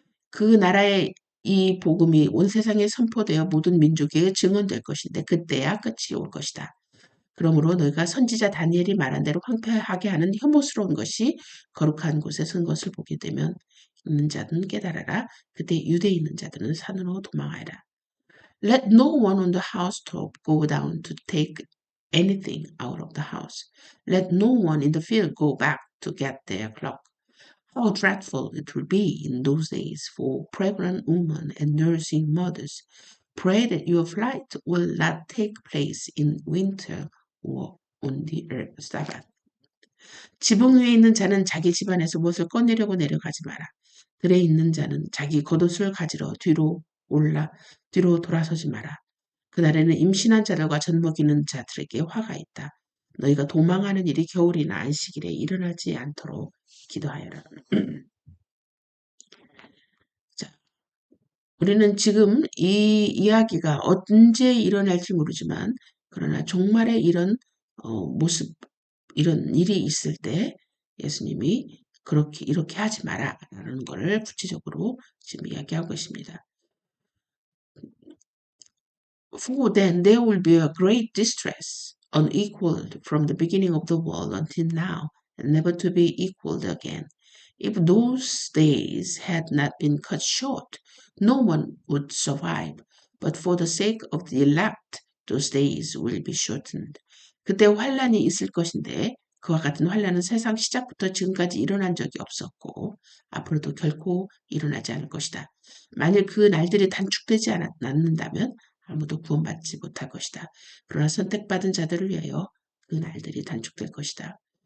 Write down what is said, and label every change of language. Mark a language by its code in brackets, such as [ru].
[ko] 그 나라의 이 복음이 온 세상에 선포되어 모든 민족에게 증언될 것인데 그때야 끝이 올 것이다. 그러므로 너희가 선지자 다니엘이 말한 대로 황폐하게 하는 혐오스러운 것이 거룩한 곳에 선 것을 보게 되면 있는 자들은 깨달아라. 그때 유대에 있는 자들은 산으로 도망하여라. [en] Let no one on the housetop go down to take anything out of the house. Let no one in the field go back to get their cloak. How dreadful it will be in those days for pregnant women and nursing mothers. Pray that your flight will not take place in winter or on the Sabbath. [ko] 지붕 위에 있는 자는 자기 집안에서 무엇을 꺼내려고 내려가지 마라. 들에 있는 자는 자기 겉옷을 가지러 뒤로 돌아서지 마라. 그날에는 임신한 자들과 젖먹이는 자들에게 화가 있다. 너희가 도망하는 일이 겨울이나 안식일에 일어나지 않도록 기도하여라. 자, 우리는 지금 이 이야기가 언제 일어날지 모르지만 그러나 종말에 이런 모습, 이런 일이 있을 때 예수님이 이렇게 하지 마라라는 것을 구체적으로 지금 이야기하고 있습니다. [en] For then there will be a great distress, unequaled from the beginning of the world until now, and never to be equaled again. If those days had not been cut short, no one would survive. But for the sake of the elect, those days will be shortened. [ko] 그때 환란이 있을 것인데 그와 같은 환란은 세상 시작부터 지금까지 일어난 적이 없었고 앞으로도 결코 일어나지 않을 것이다. 만일 그 날들이 단축되지 않는다면 아무도 구원받지 못할 것이다. 그러나 선택받은 자들을 위하여 그 날들이 단축될 것이다.